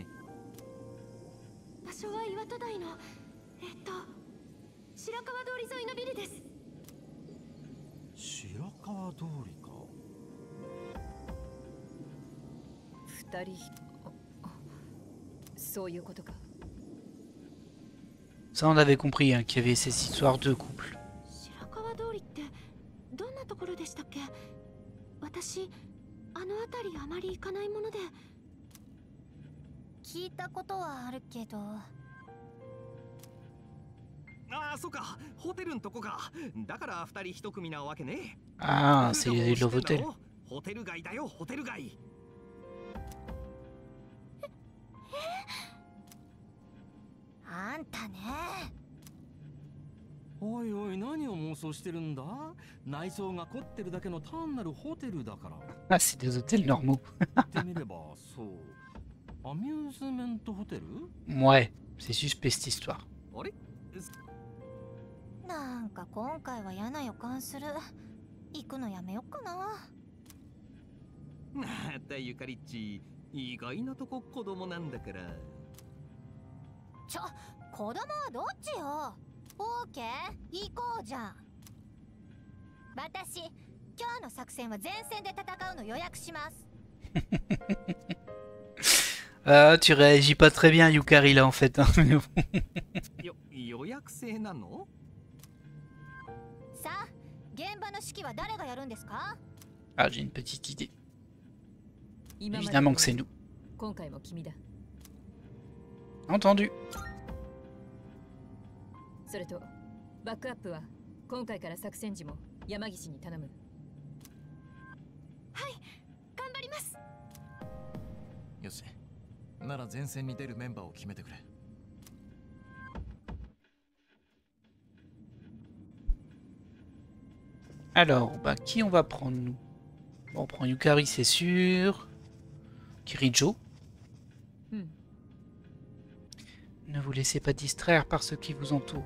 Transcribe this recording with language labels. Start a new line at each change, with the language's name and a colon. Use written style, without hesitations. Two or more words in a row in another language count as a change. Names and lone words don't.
Japanese: 場所は岩戸台の白川通り沿いのビルです。白川通りか。二人、そういうことか。
French: Ça, on avait compris hein, qu'il y avait ces histoires de couple.
Japanese: 白川通りってどんなところでしたっけ？私、あの辺りあまり行かないもので。聞いたことはあるけど。ああ、そうか。ホテルんとこか。だから二人一組なわけね。
French: Ah, c'est le hôtel.
Japanese: ホテル街だよ、ホテル街。あんたね。おいおい、何を妄想してるんだ？内装が凝ってるだけの単なるホテルだから。
French: Ah, c'est des hôtels normaux.
Japanese: 言ってみればそう。アミューズメントホテル？
French: Ouais, c'est suspect cette histoire.
Japanese: あれ？なんか今回は嫌な予感する。行くのやめよっかな。またゆかりっち、意外なとこ子供なんだから。子供はどっちよ。オーケー、行こうじゃん。私、今日の作戦は前線で戦うの予約します。
French: Ah, tu réagis pas très bien, Yukari, là, en fait. Hein.
Japanese: 予約制なの？さあ、現場の指揮は誰がやるんですか？
French: Ah, j'ai une petite idée. Évidemment que c'est nous.
Japanese: 今回も君だ。
French: Entendu.
Japanese: それと、バックアップは今回から作戦時も山岸に頼む。はい、頑張ります。よし。なら前線に出るメンバーを決めてくれ。
French: Alors, bah, qui on va prendre, nous? Bon, on prend Yukari, c'est sûr. Kirijo. Ne vous laissez pas distraire par ce qui vous entoure.